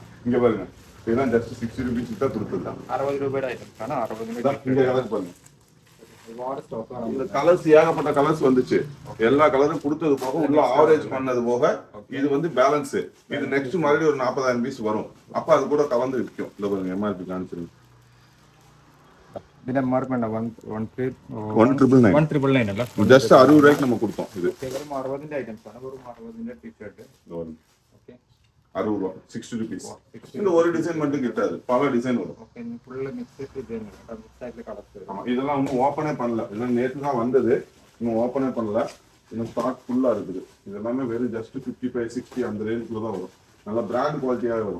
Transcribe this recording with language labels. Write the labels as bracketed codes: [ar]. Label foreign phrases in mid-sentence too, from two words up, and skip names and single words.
[ta] இங்க பாருங்க இதெல்லாம் ஜஸ்ட் 60 ரூபீஸ் தான் கொடுத்துருக்காங்க. 60 ரூபாய் ஐட்டம். ஆனா 60 ரூபாய் இங்க கலர் பாருங்க. இந்த கலர்ஸ் ஏகப்பட்ட கலர்ஸ் வந்துச்சு. எல்லா கலரும் கொடுத்தது போக உள்ள ஆவரேஜ் பண்ணது போக இது வந்து பேலன்ஸ். இது நெக்ஸ்ட் மறுபடியும் ஒரு 40,000 பீஸ் வரும். அப்ப அது கூட கலந்து விற்கும். இந்த பாருங்க எம்ஆர்பி காமிச்சிருங்க. [ml] ഇതിന്റെ എംആർപി ഉണ്ടോ? 1,999 അല്ല, ജസ്റ്റ് 60 രൂപയ്ക്ക് നമുക്ക് കൊടുത്തോം. ഇത് വെറും 60ന്റെ ഐറ്റംസ് ആണ്. വെറും 60ന്റെ ടീ-ഷർട്ട്. ഓക്കേ 60 രൂപ, 60 rupees. [ta] இந்த ஒரு டிசைன் மட்டும் கிட்டாது, பல டிசைன் வரும். ஓகே [en] full mix design [ta] இருக்கு. மிக்ஸ் ஆயிட்டு கலர்ஸ். ஆமா, இதெல்லாம் இன்னும் ஓபனே பண்ணல. இதெல்லாம் நேத்து தான் வந்தது. இன்னும் ஓபனே பண்ணல. இன்னும் ஸ்டாக் ஃபுல்லா இருக்குது. இதெல்லாம் வெறும் ஜஸ்ட் 55 60 அந்த ரேஞ்சுக்குள்ள தான் வரும். நல்ல பிராண்ட் குவாலிட்டியாவே வரும்.